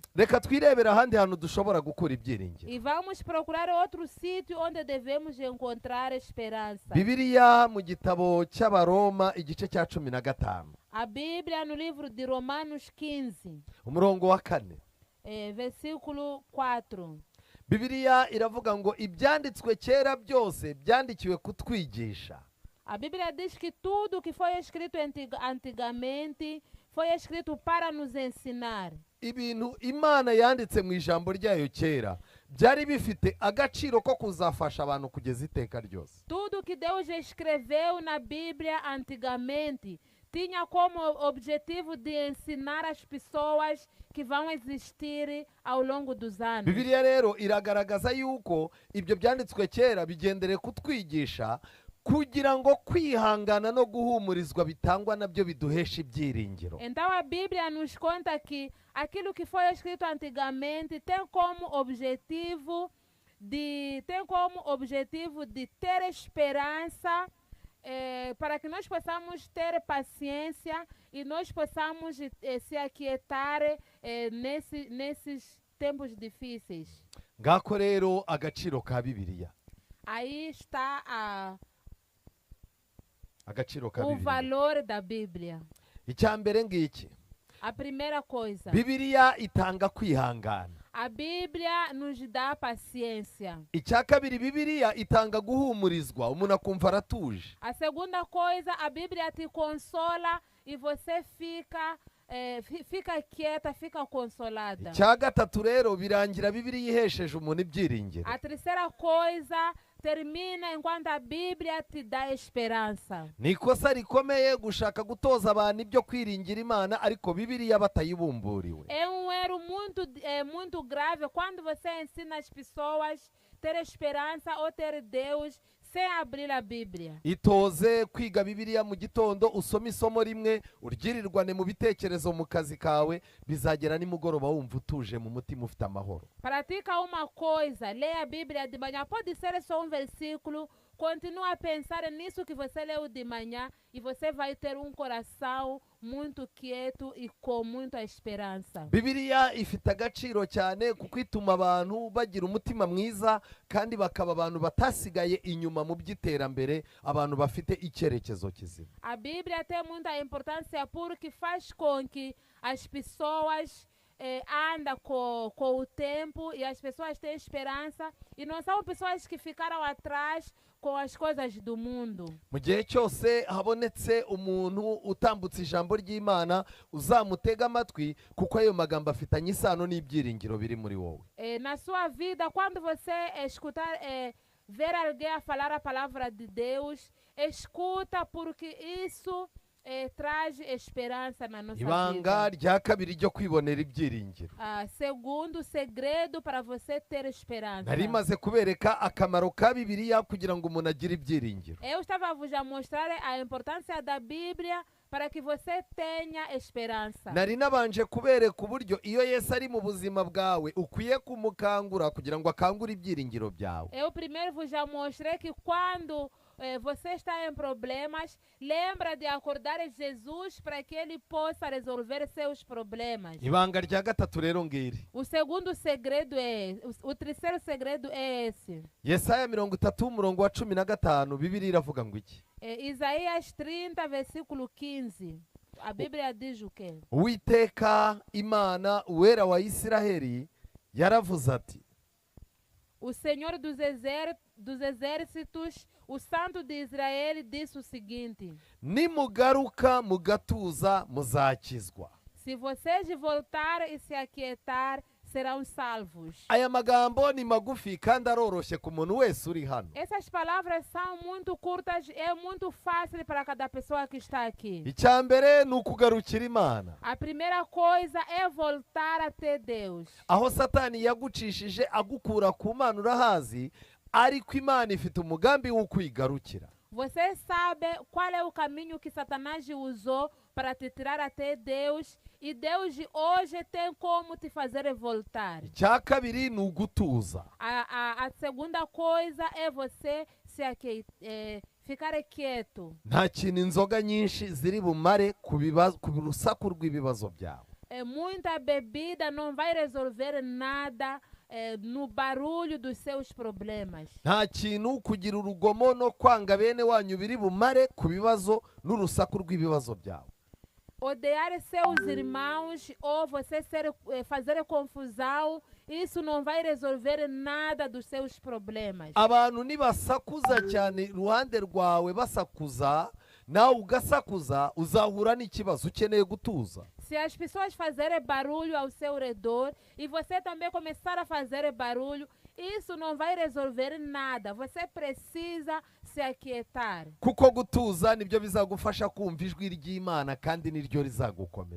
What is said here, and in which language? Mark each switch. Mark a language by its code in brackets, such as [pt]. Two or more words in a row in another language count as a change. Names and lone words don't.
[rw] Reka twirebera ahandi hantu dushobora gukura ibyiringiro. [pt] E vamos procurar outro sítio onde devemos encontrar esperança. [rw] Bibiliya mu gitabo cy'Abaroma igice cya 15 [pt] A Bíblia no livro de Romanos 15, [rw] umurongo wa 4. [pt] versículo 4. [rw] Bibiliya iravuga ngo ibyanditswe kera byose byandikiwe kutwigisha. [pt] A Bíblia diz que tudo que foi escrito antigamente foi escrito para nos ensinar. [rw] Ibintu Imana yanditse mu ijambo ryayo kera byari bifite agaciro ko kuzafasha abantu kugeza iteka ryose. [pt] Tudo que Deus escreveu na Bíblia antigamente tinha como objetivo de ensinar as pessoas que vão existir ao longo dos anos. [rw] Bibiliya rero iragaragaza yuko ibyo byanditswe kera bigendere kutwigisha kugira ngo kwihangana no guhumurizwa bitangwa nabyo biduhesha ibyiringiro. [pt] Então a Bíblia nos conta que aquilo que foi escrito antigamente tem como objetivo de ter esperança, para que nós possamos ter paciência e nós possamos se aquietar nesses tempos difíceis. [rw] Ngako rero agaciro ka Bibiliya. [pt] Aí está [rw] Agaciro ka [pt] o [rw] Bibiliya. [pt] valor da Bíblia. [rw] Icyambere ngiki. [pt] A primeira coisa, [rw] Bibiliya itanga kwihangana. [pt] a Bíblia nos dá paciência. [rw] Icya kabiri Bibiliya itanga guhumurizwa umuntu akumva aratuje. [pt] A segunda coisa, a Bíblia te consola e você fica quieta, fica consolada. [rw] Icya gatatu rero birangira Bibiliya ihesheje umuntu ibyiringiro. [pt] A terceira coisa, termina enquanto a Bíblia te dá esperança. [rw] ni ikosa rikomeye gushaka gutoza abantu ibyo kwiringira imana ariko bibiliya batayibumburiwe. [pt] É um erro muito grave quando você ensina as pessoas ter esperança ou ter Deus sem abrir a Bíblia. [rw] Itoze kwiga bibiliya mu gitondo, usome isomo rimwe, uryirirwane mu bitekerezo mu kazi kawe, bizagera nimugoroba wumva utuje mu mutima ufite amahoro. [pt] Pratica uma coisa, leia a Bíblia de manhã, pode ser só um versículo, continua a pensar nisso que você leu de manhã e você vai ter um coração muito quieto e com muita esperança. [rw] Bibiliya ifite agaciro cyane kuko ituma abantu bagira umutima mwiza kandi bakaba abantu batasigaye inyuma mu by'iterambere, abantu bafite icyerekezo kizima. [pt] A Bíblia tem muita importância porque faz com que as pessoas andam com o tempo e as pessoas têm esperança e não são pessoas que ficaram atrás com as coisas do mundo. [rw] Mu gihe cyose habonetse umuntu utambutse ijambo ry'Imana, uzamutega amatwi kuko ayo magambo afitanye isano n'ibyiringiro biri muri wowe. [pt] Na sua vida, quando você escutar, ver alguém a falar a palavra de Deus, escuta porque isso traz esperança na nossa [rw] Ibanga [pt] vida. [rw] rya kabiri ryo kwibonera ibyiringiro. [pt] Segundo segredo para você ter esperança. [rw] Nari maze kubereka akamaro ka Bibiliya kugira ngo umuntu agire ibyiringiro. [pt] Eu estava a vos mostrar a importância da Bíblia para que você tenha esperança. [rw] Nari nabanje kubereka uburyo iyo Yesu ari mu buzima bwawe ukwiye kumukangura kugira ngo akangure ibyiringiro byawe. [pt] Eu primeiro vos mostrei que quando você está em problemas, lembra de acordar Jesus para que ele possa resolver seus problemas. [rw] Ibanga rya gatatu rero ngiri. [pt] O segundo segredo o terceiro segredo é esse. [rw] Yesaya 30:15 Bibiliya iravuga ngo iki? [pt] Isaías 30, versículo 15. A Bíblia diz o quê? [rw] Uwiteka Imana uwera wa Isiraheli yaravuze ati: [pt] O Senhor dos exércitos, o Santo de Israel, disse o seguinte: [rw] nimugaruka mugatuza muzakizwa. [pt] se vocês voltarem e se aquietar, serão salvos. [rw] Aya magambo ni magufi kandi aroroshye ku muntu wese uri hano. [pt] Essas palavras são muito curtas, é muito fácil para cada pessoa que está aqui. [rw] Icya mbere ni ukugarukira Imana. [pt] A primeira coisa é voltar até Deus. [rw] Aho Satani yagucishije agukura ku Mana urahazi, ariko Imana ifite umugambi wo kwigarukira. [pt] Você sabe qual é o caminho que Satanás usou para te tirar até Deus, e Deus hoje tem como te fazer voltar. [rw] Icya kabiri ni ugutuza. [pt] A segunda coisa é você ficar quieto. [rw] Nta kintu inzoga nyinshi ziri bumare ku rusaku rw'ibibazo byawe. [pt] Muita bebida não vai resolver nada no barulho dos seus problemas. [rw] Nta kintu kugira urugomo no kwanga bene wanyu biri bumare ku bibazo n'urusaku rw'ibibazo byawe. [pt] Odiar seus irmãos ou você fazer confusão, isso não vai resolver nada dos seus problemas. [rw] Abantu nibasakuza cyane iruhande rwawe basakuza, nawe ugasakuza, uzahura n'ikibazo, ukeneye gutuza. [pt] Se as pessoas fazerem barulho ao seu redor e você também começar a fazer barulho, isso não vai resolver nada. Você precisa se aquietar. [rw] Kuko gutuza nibyo bizagufasha kumva ijwi ry'Imana kandi niryo rizagukomeza.